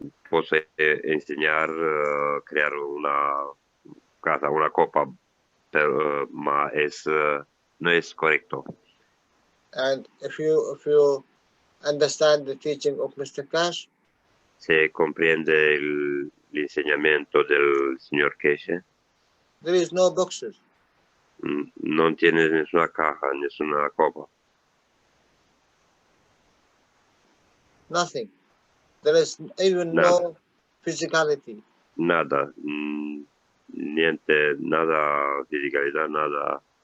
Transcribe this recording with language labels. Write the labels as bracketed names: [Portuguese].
[Spanish] Posso enseñar crear una casa, una copa, pero ma no es correcto. [English] And if you understand the teaching of Mr. Cash, [Spanish] se comprende el enseñamiento del señor Cash, [English] there is no boxes. [Spanish] No tiene ninguna caja, ninguna copa. [English] Nothing. There is even no physicality. [Spanish] Nada. Niente, nada fisicalidad, nada.